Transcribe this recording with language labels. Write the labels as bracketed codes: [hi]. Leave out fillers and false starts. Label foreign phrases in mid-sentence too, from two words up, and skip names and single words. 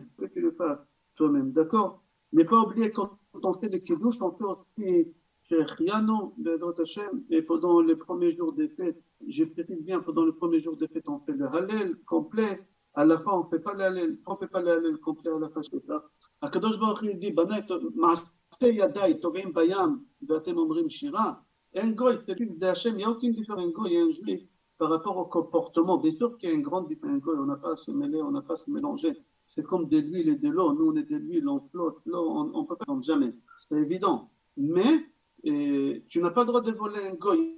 [fr] Il faut que tu le fasses toi-même. D'accord? Mais pas oublier, quand on fait le kiddush, on fait aussi chez Chiano, et pendant les premiers jours des fêtes, je précise bien, pendant les premiers jours des fêtes, on fait le Hallel complet. À la fin, on ne fait pas le Hallel complet à la fin, c'est ça. [he] הקדוש ברוך הוא dit, מעשה ידיי טובעים בים ואתם אומרים שירה. [fr] Un goy, celui de Hachem, il n'y a aucune différence, un goy et un juif par rapport au comportement. Bien sûr qu'il y a une grande différence, un goy, on n'a pas à se mêler, on n'a pas à se mélanger. C'est comme de l'huile et de l'eau. Nous, on est de l'huile, on flotte, l'eau, on ne peut pas, jamais. C'est évident. Mais tu n'as pas le droit de voler un goy.